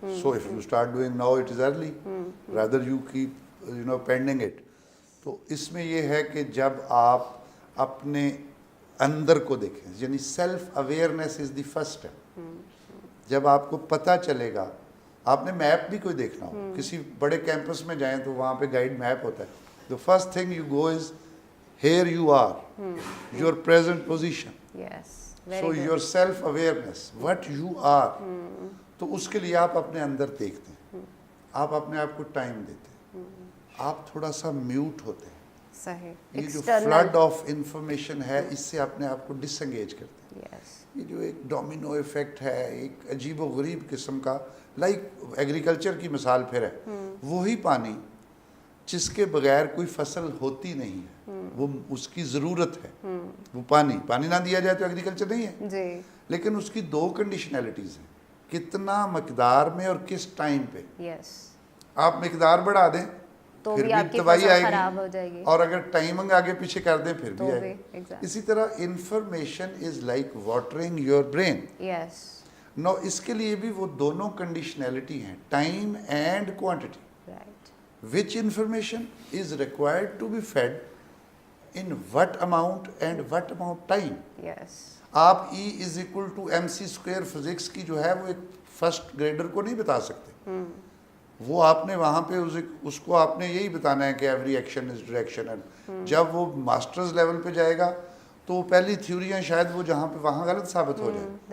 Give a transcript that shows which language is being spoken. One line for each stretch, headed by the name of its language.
English: So if you start doing now, it is early. Rather you keep pending it.
Urdu: تو اس میں یہ ہے کہ جب آپ اپنے اندر کو دیکھیں, یعنی
English: Self awareness is the first step.
Urdu: جب آپ کو پتہ چلے گا, آپ نے میپ بھی کوئی دیکھنا ہو, کسی بڑے کیمپس میں جائیں تو وہاں پہ گائیڈ میپ ہوتا ہے.
English: The first thing you go is here you are, your present position. So your self awareness, what you are.
Urdu: تو اس کے لیے آپ اپنے اندر دیکھتے ہیں, آپ اپنے آپ کو ٹائم دیتے ہیں, آپ تھوڑا سا میوٹ ہوتے ہیں. یہ جو فلڈ آف انفارمیشن ہے اس سے اپنے آپ کو ڈس انگیج کرتے ہیں. یہ جو ایک ڈومینو ایفیکٹ ہے, ایک عجیب و غریب قسم کا, لائک ایگریکلچر کی مثال پھر ہے, وہی پانی جس کے بغیر کوئی فصل ہوتی نہیں ہے, وہ اس کی ضرورت ہے. وہ پانی نہ دیا جائے تو ایگریکلچر نہیں ہے. لیکن اس کی 2 کنڈیشنلٹیز ہیں, کتنا مقدار میں اور کس ٹائم پہ. آپ مقدار بڑھا دیں تو پھر بھی تباہی آئے گی, اور اگر ٹائمنگ آگے پیچھے کر دیں پھر بھی آئے گی. اسی طرح
English: Information is like watering your brain.
Urdu: نو اس کے لیے بھی وہ دونوں کنڈیشنلٹی ہیں,
English: Time and quantity. Which information is required to be fed in what amount and what amount time.
Urdu: آپ
English: E is equal to mc square
Urdu: physics کی جو ہے وہ ایک فرسٹ گریڈر کو نہیں بتا سکتے. وہ آپ نے وہاں پہ اس کو آپ نے یہی بتانا ہے کہ
English: Every action is direction.
Urdu: جب وہ ماسٹرز لیول پہ جائے گا تو پہلی تھیوریاں شاید وہ جہاں پہ وہاں غلط ثابت ہو جائیں.